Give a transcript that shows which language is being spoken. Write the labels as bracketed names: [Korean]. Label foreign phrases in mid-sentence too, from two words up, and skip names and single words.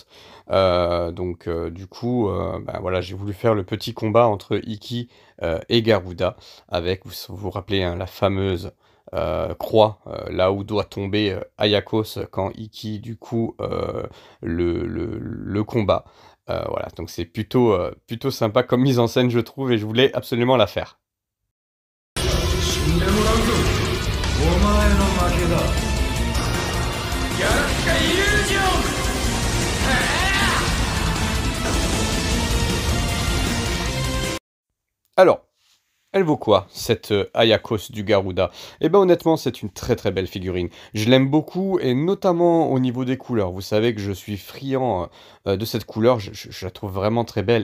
[French] Donc du coup, bah, voilà, j'ai voulu faire le petit combat entre Iki et Garuda, avec, vous vous rappelez, hein, la fameuse croix, là où doit tomber Ayakos quand Iki du coup le combat. Voilà, donc c'est plutôt sympa comme mise en scène je trouve et je voulais absolument la faire. [Japanese] 死んでもらうぞ。お前の負けだ。ギャラクカイリュージョン。 [French] Alors, elle vaut quoi, cette Ayakos du Garuda? Eh ben honnêtement, c'est une très belle figurine. Je l'aime beaucoup et notamment au niveau des couleurs. Vous savez que je suis friand de cette couleur, je la trouve vraiment très belle.